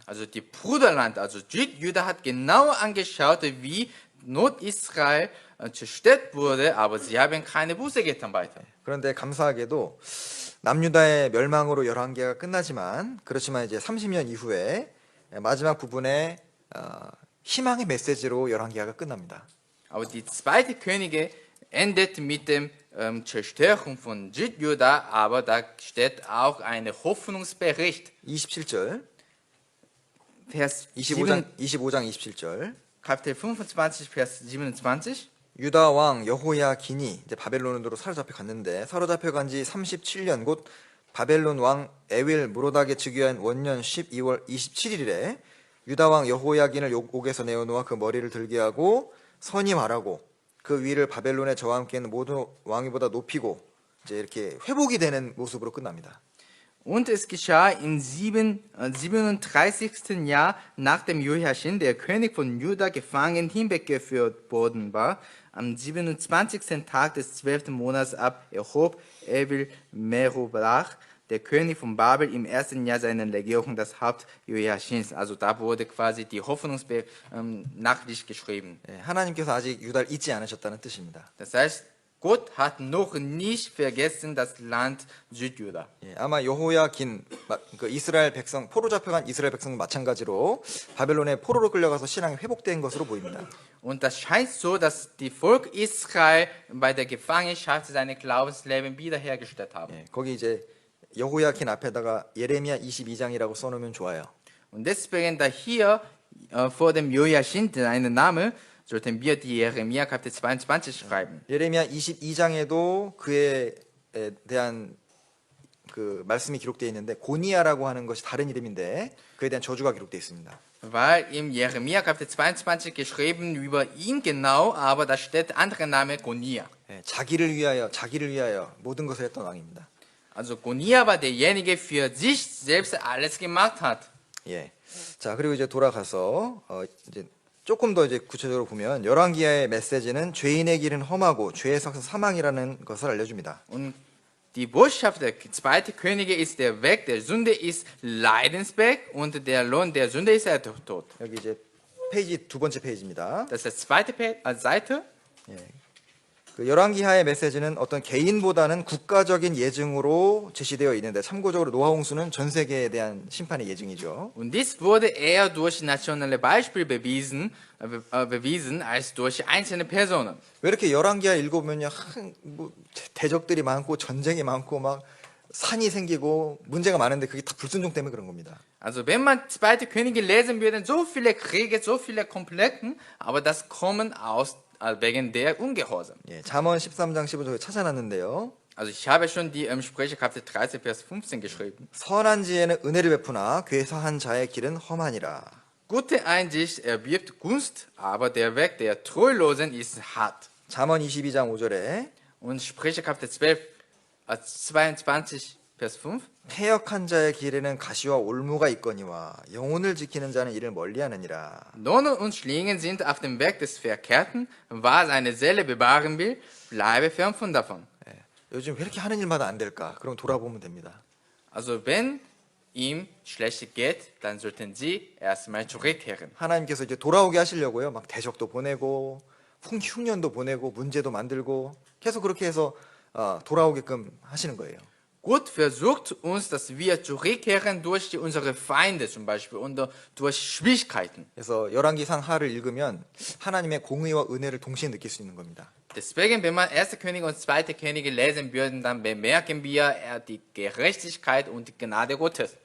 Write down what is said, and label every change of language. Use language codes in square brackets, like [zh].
[de] Also die Bruderland, also Südjuda hat genau angeschaut, wie Nordisrael zerstört wurde, aber sie haben keine Buße getan weiter. [ko] 그런데 감사하게도 남유다의 멸망으로 11개가 끝나지만 그렇지만 이제 30년 이후에 마지막 부분에 희망의 메시지로 11개가 끝납니다. [de] Aber die zweite Könige endet mit dem Zerstörung von Südjuda, aber da steht auch ein Hoffnungsbericht. [ko] 27절, [de] Vers [ko] 25장 27절. [de] Kapitel 25, Vers 27. [ko] 유다 왕 여호야긴이 이제 바벨론으로 사로잡혀 갔는데 사로잡혀 간 지 37년 곧 바벨론 왕 에윌 무로닥의 즉위한 원년 12월 27일에 유다 왕 여호야긴을 옥에서 내어놓아 그 머리를 들게 하고 선임하라고 그 위를 바벨론의 저와 함께 있는 모든 왕위보다 높이고 이제 이렇게 회복이 되는 모습으로 끝납니다. [de] Und es geschah im 37. Jahr nach dem Joachim, der König von Juda, gefangen hinweggeführt worden war. Am 27. Tag des 12. Monats ab erhob Evil Merodach, der König von Babel, im 1. Jahr seiner Regierung das Haupt Joachims. Also da wurde quasi die Hoffnungsnachricht geschrieben. [ko] 하나님께서 아직 유다를 잊지 않으셨다는 뜻입니다. [de] Das heißt, Gott hat noch nicht vergessen das Land Südjuda. [ko] 아마 여호야긴 그 이스라엘 백성 포로 잡혀간 이스라엘 백성도 마찬가지로 바벨론에 포로로 끌려가서 신앙이 회복된 것으로 보입니다. [de] Und das scheint so, dass die Volk Israel bei der Gefangenschaft seine Glaubensleben wiederhergestellt haben. [ko] 거기 이제 여호야긴 앞에다가 예레미야 22장이라고 써놓으면 좋아요. [de] Und deswegen da hier vor dem Joachim seinen Namen sollten wir die Jeremia Kapitel 22 schreiben. [ko] 예레미야 22장에도 그에 대한 그 말씀이 기록되어 있는데 고니아라고 하는 것이 다른 이름인데 그에 대한 저주가 기록되어 있습니다. [de] Weil im Jeremia Kapitel 22 geschrieben über ihn genau, aber da steht andere Name Gonia. [ko] 자기를 위하여 모든 것을 했던 왕입니다. [de] Also Gonia war derjenige, für sich selbst alles gemacht hat. [ko] 예. 자, 그리고 이제 돌아가서 이제 조금 더 이제 구체적으로 보면 열왕기하의 메시지는 죄인의 길은 험하고 죄의 삭은 사망이라는 것을 알려줍니다. [de] Und die Botschaft der zweiten Könige ist, der Weg der Sünde ist Leidensweg und der Lohn der Sünde ist der Tod. [ko] 여기 이제 페이지 두 번째 페이지입니다. [de] Das ist die zweite Seite. [ko] 예. 그 열왕기하의 메시지는 어떤 개인보다는 국가적인 예증으로 제시되어 있는데 참고적으로 노아홍수는 전 세계에 대한 심판의 예증이죠. [de] Und dies wurde eher durch nationale Beispiele bewiesen als durch einzelne Personen. [ko] 왜 이렇게 열왕기하 읽어보면요, 뭐 대적들이 많고 전쟁이 많고 막 산이 생기고 문제가 많은데 그게 다 불순종 때문에 그런 겁니다. [de] Also wenn man zweite Könige lesen würde, so viele Kriege, so viele Konflikte, aber das kommen aus wegen der Ungehorsam. [ko] 예, 잠언 13장 15절 찾아놨는데요. [de] Also ich habe schon die Sprüche Kapitel 13 Vers 15 geschrieben. [ko] 선한 지혜는 은혜를 베푸나 괴사한 자의 길은 험하니라. [de] Gute Einsicht erbirgt Gunst, aber der Weg der Treulosen ist hart. [ko] 잠언 22장 5절에 [de] Und Sprüche Kapitel 12 22 Vers 5. [ko] 패역한 자의 길에는 가시와 올무가 있거니와 영혼을 지키는 자는 이를 멀리하느니라. [de] Dornen und Schlingen sind auf dem Weg des Verkehrten, was seine Seele bewahren will, bleibe fern von davon. [ko] 예, 요즘 왜 이렇게 하는 일마다 안 될까? 그럼 돌아보면 됩니다. [de] Also wenn ihm schlecht geht, dann sollten sie erstmal zurückkehren. [ko] 하나님께서 이제 돌아오게 하시려고요. 막 대적도 보내고 흉년도 보내고 문제도 만들고 계속 그렇게 해서 돌아오게끔 하시는 거예요. [de] Gott versucht uns, dass wir zurückkehren durch unsere Feinde zum Beispiel und durch Schwierigkeiten. [ko] 그래서 열왕기상 하를 읽으면 하나님의 공의와 은혜를 동시에 느낄 수 있는 겁니다. [de] Deswegen, wenn man 1. Könige und 2. Könige lesen würden, dann bemerken wir die Gerechtigkeit und die Gnade Gottes.